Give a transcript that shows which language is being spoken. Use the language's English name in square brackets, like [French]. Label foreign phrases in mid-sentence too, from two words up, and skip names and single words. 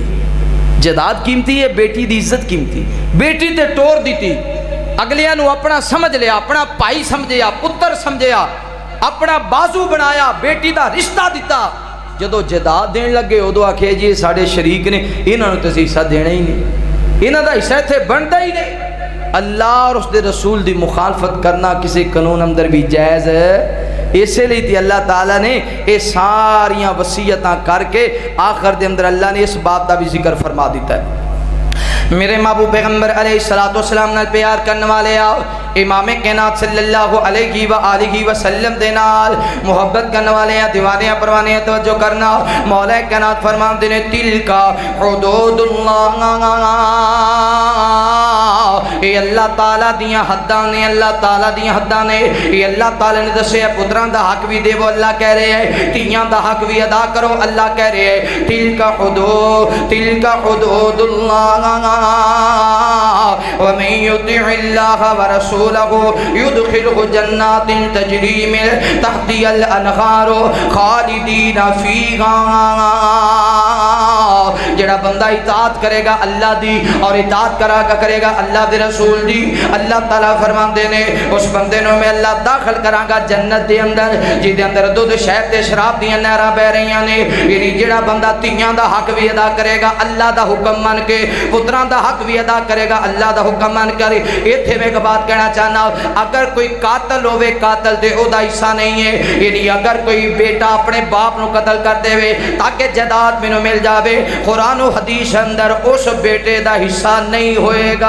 [Punjabi] جائیداد قیمتی ہے, بیٹی دی عزت قیمتی. بیٹی تے ٹور دیتی, اگلیاں نو اپنا سمجھ لیا, اپنا پائی سمجھیا, پتر سمجھیا, اپنا بازو بنایا, بیٹی دا رشتہ دیتا. جدو جائیداد دین لگے ادو آکھے جی ساڈے شریک نے, انہاں نو تے حصہ دینا ہی نہیں, انہاں دا حصہ تے بنتا ہی نہیں. اللہ اور اس دے رسول دی مخالفت کرنا کسی قانون اندر بھی جائز ہے. اسی لیے تے اللہ تعالیٰ نے یہ ساریاں وصیتاں کر کے آخر دے اندر اللہ نے اس بات دا بھی ذکر فرما دیتا ہے. میرے محبوب پیغمبر [Arabic] علیہ السلام [Punjabi] نال پیار کرنے والے آؤ, امام کائنات [Arabic] صلی اللہ علیہ وآلہ وسلم [Punjabi] دے نال محبت کرنے والے ہیں, دیوانے پروانے توجہ کرنا. مولا کائنات فرماندے نے [Arabic] تلک حدود اللہ, [Punjabi] یہ اللہ تعالیٰ دیاں حداں نے, اللہ تعالیٰ دیاں حداں نے. یہ اللہ تعالیٰ نے دسے پتران دا حق بھی دے وہ اللہ کہہ رہے ہیں, تیاں دا حق بھی ادا کرو اللہ کہہ رہے ہیں. [Arabic] تلک حدود اللہ ومن يطع الله ورسوله يدخله جنات تجري من تحتها الانهار خالدين فيها. [Punjabi] جڑا بندہ اطاعت کرے گا اللہ دی اور اطاعت کرے گا اللہ دے رسول دی, اللہ تعالیٰ فرماندے نے اس بندے نو میں اللہ داخل کراں گا جنت دے اندر جے دے اندر دودھ شہد تے شراب دیاں نہراں بہ رہیاں نے. یعنی جڑا بندہ تیاں دا حق بھی ادا کرے گا اللہ دا حکم من کے, پتراں دا حق بھی ادا کرے گا اللہ دا حکم مان کر. ایتھے میں ایک بات کہنا چاہنا, اگر کوئی قاتل ہوئے قاتل دے او دا حصہ نہیں ہے. یعنی اگر کوئی بیٹا اپنے باپ نو قتل کر دے وے تاکہ جائیداد میں نو مل جاوے, قرآن و حدیث اندر اس بیٹے دا حصہ نہیں ہوئے گا.